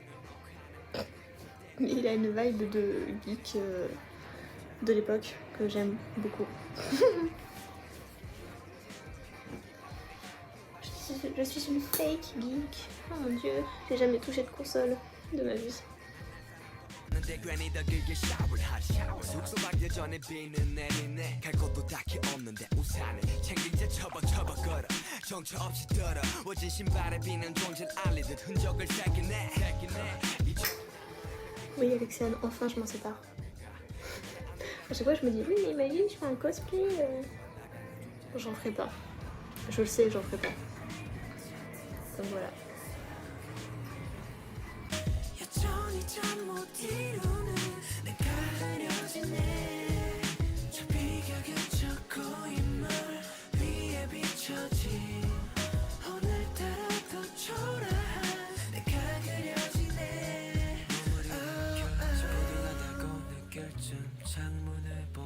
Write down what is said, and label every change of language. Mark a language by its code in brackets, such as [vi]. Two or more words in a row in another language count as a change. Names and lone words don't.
[fr] Mais il a une vibe de geek de l'époque que j'aime beaucoup. Je suis une [en] fake geek. [fr] Oh mon dieu, j'ai jamais touché de console de ma vie. [ko] 근데 괜히 더 길게 샤워를 하지 숙소막 여전히 비는 내리네 갈 곳도 딱히 없는데 우산을 챙긴 채 접어 걸어 정처 없이 더러워진 신발에 비는 존재를 알리듯 흔적을 새기네 [fr] Oui, Alexiane, enfin je m'en sépare. À chaque fois je me dis, oui mais imagine je fais un cosplay. J'en ferai pas. Je le sais, j'en ferai pas. Donc voilà. [ko] 여전히 잠 못 이루는 내가 흐려지네 저 비가 그쳐 고인물 위에 비춰진 오늘따라 더 초라한 내가 그려지네 조용하다고 느낄 쯤 창문을 볼